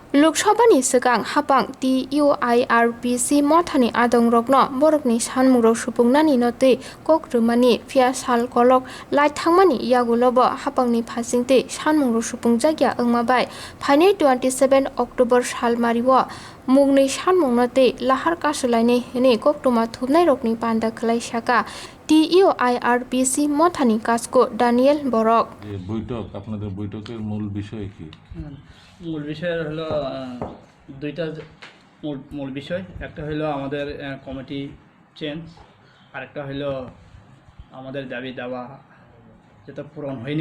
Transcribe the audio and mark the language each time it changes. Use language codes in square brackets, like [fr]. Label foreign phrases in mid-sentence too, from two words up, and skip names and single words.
[trp] लोकसभानि सिगां हापां TUIRPC मथानि आदं रगनो बरकनि सानमुंरक सुपुंनानि नतै कक्रुमानि फियासाल कलक लाइट थांमानि यागुलबो हापांनि फासिंतै सानमुंरक सुपुं जायगा ओंमाबाय फाइनै 27 अक्टोबर सालमारिव मुगनै सानमुंनतै लाहार कासुलायनै हनै कक्टुमा थुबनाय रकनि पान्दा खलायसाका TUIRPC मथानि कासको दानिয়েল বরক [bn] বৈঠক আপনাদের বৈঠকের মূল বিষয় কি? মূল বিষয় হলো দুইটা মূল বিষয়। একটা হলো আমাদের [en] committee change, [bn] আরেকটা হলো আমাদের দাবি দাওয়া যেটা পূরণ হয়নি।